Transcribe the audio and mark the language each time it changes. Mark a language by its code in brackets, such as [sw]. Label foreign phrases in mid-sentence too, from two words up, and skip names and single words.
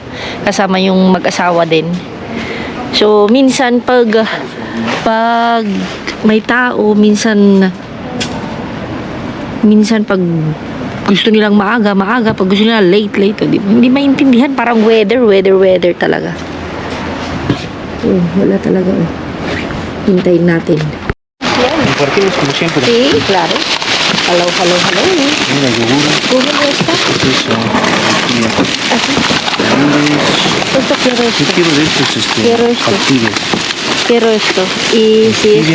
[tl] Kasama yung mag-asawa din. So, minsan pag may tao, minsan pag gusto nilang maaga. Pag gusto nila late. Di ba? Hindi maintindihan. Parang weather talaga. Wala talaga. Hintayin natin. [es] Compartimos como siempre. Sí, claro. Hello. Mira, yogur. ¿Cómo está? Eso. Mira. Así. ¿Cuánto quiero esto? Yo quiero de estos, Quiero esto. partidos. Quiero esto. Y si esto